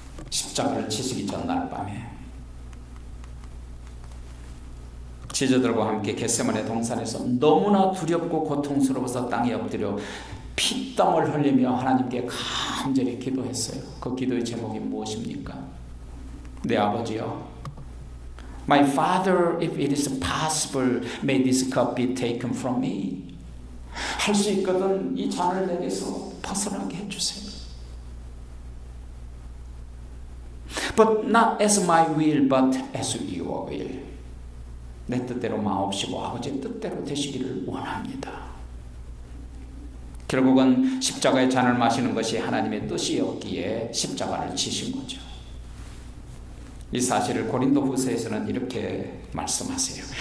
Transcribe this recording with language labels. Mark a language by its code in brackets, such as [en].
[ko] 십자가를 치시기 전날 밤에 제자들과 함께 겟세마네 동산에서 너무나 두렵고 고통스러워서 땅에 엎드려 피땀을 흘리며 하나님께 간절히 기도했어요. 그 기도의 제목이 무엇입니까? 내 아버지여, [en] My Father, if it is possible, may this cup be taken from me. [ko] 할 수 있거든 이 잔을 내게서 벗어나게 해주세요. [en] But not as my will, but as your will. [ko] 내 뜻대로 마옵시고 아버지의 뜻대로 되시기를 원합니다. 결국은 십자가의 잔을 마시는 것이 하나님의 뜻이었기에 십자가를 치신 거죠. 이 사실을 고린도 후서에서는 이렇게 말씀하세요.